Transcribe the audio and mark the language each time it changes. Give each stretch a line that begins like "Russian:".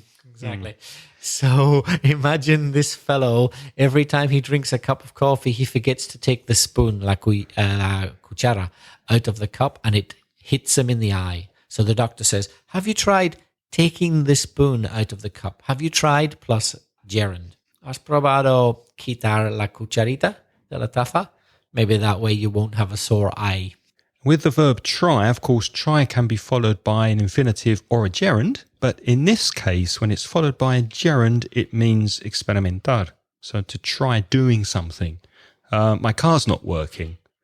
English: Exactly. So imagine this fellow, every time he drinks a cup of coffee, he forgets to take the spoon,
Spanish: la cuchara,
English: out of the cup and it hits him in the eye. So the doctor says, have you tried taking the spoon out of the cup? Have you tried plus gerund?
Spanish: ¿Has probado quitar la cucharita de la taza?
English: Maybe that way you won't have a sore eye. With the verb try, of course, try can be followed by an infinitive or a gerund, But in this case, when it's followed by a gerund, it means experimentar. So to try doing something. My car's not working.